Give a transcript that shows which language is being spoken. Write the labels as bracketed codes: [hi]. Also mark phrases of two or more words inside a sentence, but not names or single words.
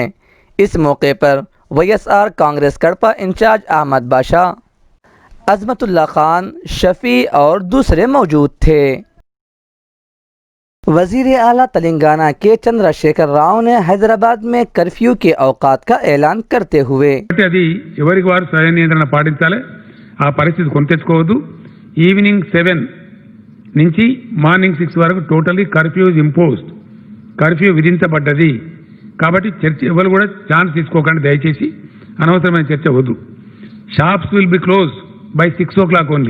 [ur] اس موقع پر WSR کانگریس کڑپا انچارج احمد بادشاہ، عظمت اللہ خان، شفیع اور دوسرے موجود تھے۔ وزیر اعلیٰ تلنگانہ کے چندرا شیکھر راؤ نے حیدرآباد میں کرفیو کے اوقات کا اعلان کرتے ہوئے [te] అది ఎవరికి వారు స్వయం నియంత్రణ పాటించాలి. ఆ పరిస్థితి కొని తెచ్చుకోవద్దు. [en] ఈవినింగ్ 7 నుంచి మార్నింగ్ 6 వరకు totally curfew is imposed. [te] కర్ఫ్యూ విధించబడ్డది. కాబట్టి చర్చ ఎవరు కూడా ఛాన్స్ తీసుకోకండి దయచేసి. అనవసరమైన చర్చ వద్దు. [en] shops will be close by 6 o'clock only.